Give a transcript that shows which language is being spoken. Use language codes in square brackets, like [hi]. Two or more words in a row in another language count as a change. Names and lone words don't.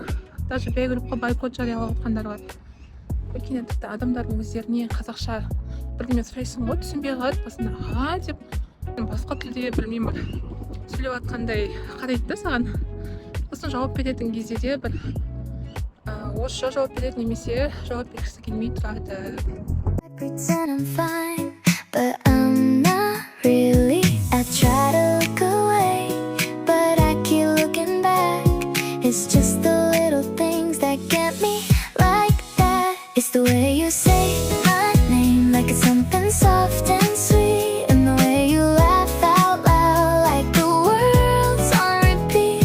[kk] Даже бейгрупқа бойкот жариялап отқандар бар. Өйткені тіпті адамдардың өздеріне қазақша бірдеме сұрайсың ғой, түсінбей қалады басында аға деп, басқа тілде білмеймін сөйлеп жатқандай қарайды да саған. Сосын жауап беретін кезде де бір орысша жауап береді немесе жауап бергісі келмей тұрады. [en] It's just the little things that get me like that. It's the way you say my name like it's something soft and sweet, and the way you laugh out loud like the world's on repeat.